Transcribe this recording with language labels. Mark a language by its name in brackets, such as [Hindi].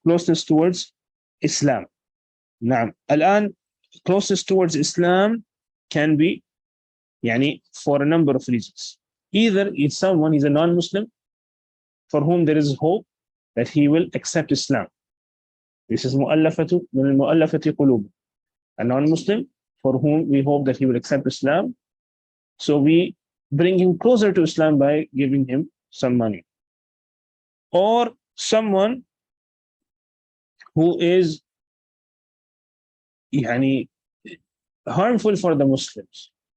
[English] Closeness towards Islam. [Arabic] نعم. [English] الآن closeness towards Islam can be for a number of reasons. Either it's someone, he's a non-Muslim for whom there is hope that he will accept Islam. This is [Arabic] مؤلفة من المؤلفة قلوب. [English] A non-Muslim for whom we hope that he will accept Islam. So we bring him closer to Islam by giving him some money. Or someone who is harmful for the Muslims.